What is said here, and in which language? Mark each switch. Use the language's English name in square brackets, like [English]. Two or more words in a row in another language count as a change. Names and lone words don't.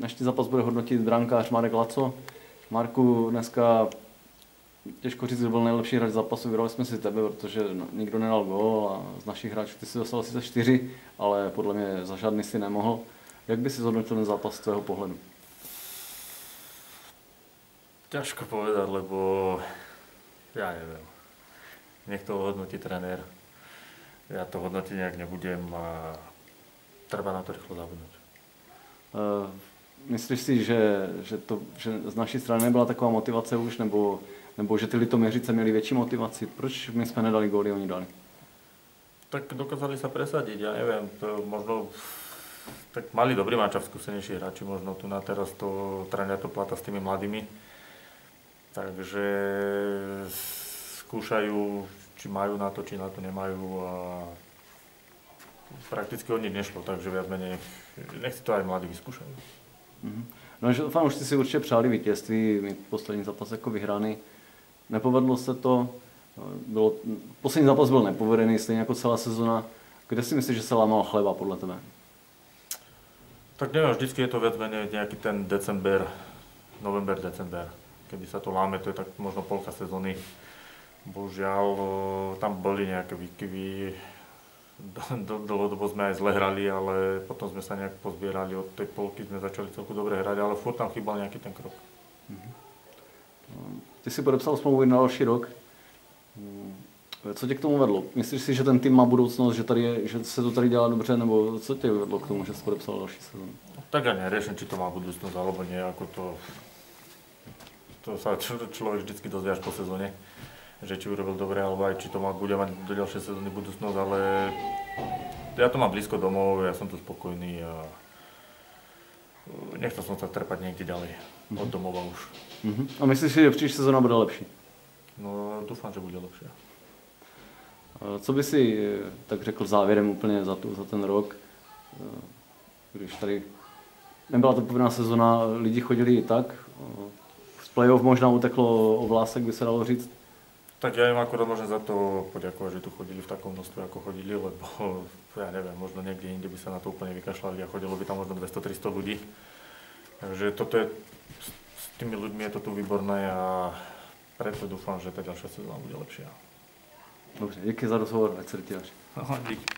[Czech] dnešní zápas bude hodnotit brankář Marek Laco. Marku, dneska těžko říct, že byl nejlepší hráč zápasu, vybrali jsme si tebe, protože nikdo nedal gól a z našich hráčů ty si dostal sice 4, ale podle mě za žádný si nemohl. Jak by si zhodnotil ten zápas z tvého pohledu? [Slovak] Ťažko povedať, lebo ja neviem. Nech to hodnotí trenér. Ja to hodnotiť nejak nebudem a treba na to rýchlo zabudnúť. [Czech] Myslíš si, že z naší strany nebyla taková motivace už, nebo že ty Litoměřice měli větší motivaci? Proč my jsme nedali góly, oni dali? [Slovak] Tak dokázali sa presadiť, ja neviem, to možno tak mali dobrý mančaft, skúsenejší hráči, možno tu na teraz to tréner to plata s tými mladými. Takže skúšajú, či majú na to, či na to nemajú a prakticky o nich nešlo, takže viac menej nech si to aj mladí vyskúšajú. [Czech] No, že fanoušci si určitě přáli vítězství, mít poslední zápas jako vyhraný. Nepovedlo se to, poslední zápas byl nepovedený, stejně jako celá sezona. Kde si myslíš, že se lámal chleba podle tebe? [Slovak] Tak neviem, vždycky je to viac menej nejaký ten december, november, december. Kedy sa to láme, to je tak možno polka sezóny. Bohužiaľ, tam boli nejaké výkyvy. Dlhodobo sme aj zle hrali, ale potom sme sa nejak pozbierali. Od tej polky sme začali celku dobre hrať, ale furt tam chýbal nejaký ten krok. [Czech] Ty si podepsal smlouvu na další rok. Co tě k tomu vedlo? Myslíš si, že ten tým má budoucnost, že se to tady dělá dobře, nebo co tě vedlo k tomu, že jsi podepsal další sezónu? [Slovak] Tak ja neriešim, či to má budúcnosť alebo nie, ako to sa človek vždycky dozvie až po sezóne, že či urobil dobre, alebo aj či to bude mať do ďalšej sezóny budúcnosť, ale ja to mám blízko domov, ja som tu spokojný a nechcel som sa trepať niekde ďalej od domova už. [Czech] A myslíš si, že příští sezóna bude lepší? [Slovak] No, dúfam, že bude lepšia. [Czech] Co by si tak řekl závěrem úplně za ten rok, když tady nebyla to povinná sezona, lidi chodili i tak, z play-off možná uteklo o vlásek, by se dalo říct? [Slovak] Tak ja im akurát môžem za to poďakovať, že tu chodili v takom množstve, ako chodili, lebo ja neviem, možno niekde inde by sa na to úplne vykašľali a chodilo by tam možno 200-300 ľudí. Takže toto je, s tými ľuďmi je to tu výborné a preto dúfam, že tá ďalšia sezóna bude lepšia. [Czech] Dobře, díky za rozhovor, ať se ti daří. Díky.